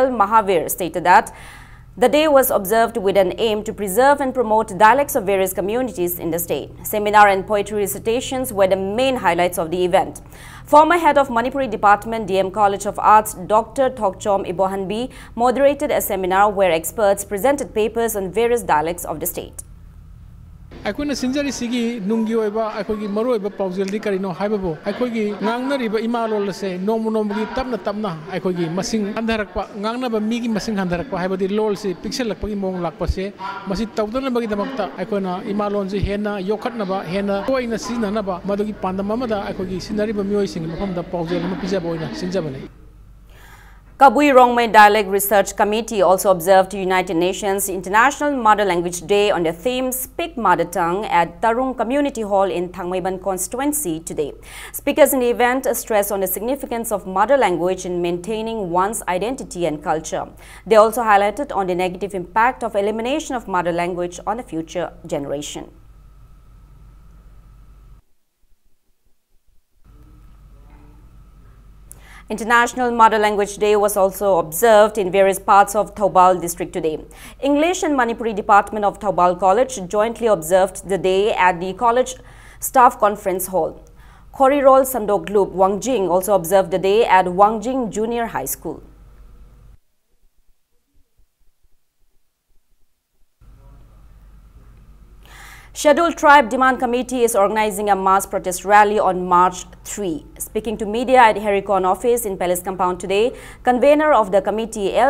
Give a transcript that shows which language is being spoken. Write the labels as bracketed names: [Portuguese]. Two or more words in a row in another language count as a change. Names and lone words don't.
[English] Mahavir stated that the day was observed with an aim to preserve and promote dialects of various communities in the state. Seminar and poetry recitations were the main highlights of the event. Former head of Manipuri Department, DM College of Arts, Dr. Thokchom Ibohanbi, moderated a seminar where experts presented papers on various dialects of the state. [Manipuri] Aikoina sinjari sigi nungi oiba aikogi maru oiba paujel di karino haibabu aikogi ngangna riba imalol se nomu nomugi tapna aikogi masing handarakpa ngangna ba migi masing handarakpa haibadi lol se pixel lakpagi mong lakpa se masi tawdana bagi damakta aikoina imalon je hena yokhatna ba hena toina sinana ba madugi pandam amada aikogi sinari ba mioi sing mafamda paujel ma pija boina sinjabane. [English] Kabui Rongmei Dialect Research Committee also observed United Nations International Mother Language Day on the theme Speak Mother Tongue at Tarung Community Hall in Thangmaiban constituency today. Speakers in the event stressed on the significance of mother language in maintaining one's identity and culture. They also highlighted on the negative impact of elimination of mother language on the future generation. International Mother Language Day was also observed in various parts of Thoubal district today. English and Manipuri Department of Thoubal College jointly observed the day at the college staff conference hall. Khorirol Sandoglup Wangjing also observed the day at Wangjing Junior High School. Scheduled Tribe Demand Committee is organizing a mass protest rally on March 3. Speaking to media at Hericon office in Palace Compound today, convener of the committee, L.